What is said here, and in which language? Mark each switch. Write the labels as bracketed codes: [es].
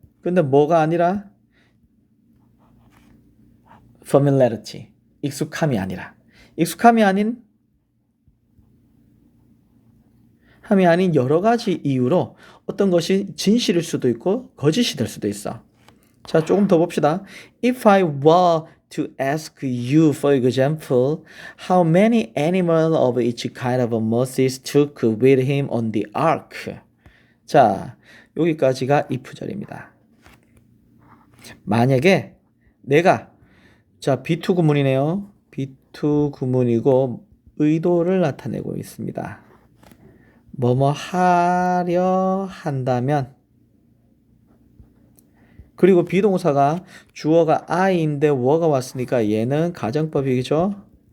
[ko] 근데 뭐가 아니라 familiarity, 익숙함이 아니라. 익숙함이 아닌 여러 가지 이유로 어떤 것이 진실일 수도 있고 거짓이 될 수도 있어. 자, 조금 더 봅시다. [en] If I were to ask you, for example, how many animals of each kind of Moses took with him on the ark? [ko] 자, 여기까지가 if절입니다. 만약에 내가, 자, B2 구문이네요. B2 구문이고 의도를 나타내고 있습니다. 뭐뭐 하려 한다면, 그리고 비동사가 주어가 I인데 were 왔으니까 얘는 가정법이죠.